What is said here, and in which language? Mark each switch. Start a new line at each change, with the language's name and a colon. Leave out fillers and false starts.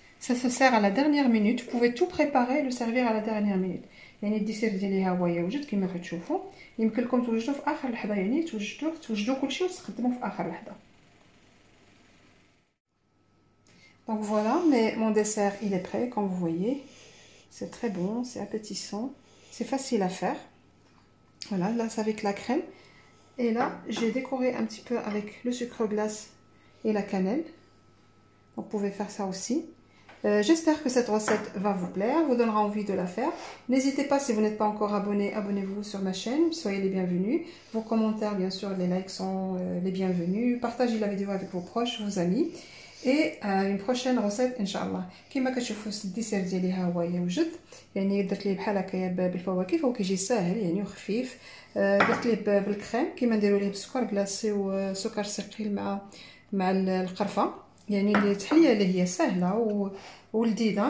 French: ça se sert à la dernière minute, vous pouvez tout préparer et le servir à la dernière minute.
Arabic: يعني الديسير ديالي ها هو يوجد كما كتشوفوا، يمكن لكم توجدوه في اخر لحظه، يعني توجدوا كلشي وتستخدموه في اخر لحظه.
French: donc voilà, mais mon dessert il est prêt comme vous voyez, c'est très bon, c'est appétissant. C'est facile à faire. Voilà, là c'est avec la crème. Et là, j'ai décoré un petit peu avec le sucre glace et la cannelle. Donc, vous pouvez faire ça aussi. J'espère que cette recette va vous plaire, vous donnera envie de la faire. N'hésitez pas, si vous n'êtes pas encore abonné, abonnez-vous sur ma chaîne. Soyez les bienvenus. Vos commentaires, bien sûr, les likes sont les bienvenus. Partagez la vidéo avec vos proches, vos amis. et une prochaine recette inchallah.
Arabic: كما كتشوفوا الديسير ديالي ها هو يوجد، يعني درت ليه بحال هكايا بالفواكه فهو كيجي ساهل يعني وخفيف. درت ليه بالكريم كيما نديروا ليه بالسكر كلاصي وسكر ثقيل مع القرفه، يعني التحليه اللي هي سهله ولذيذه.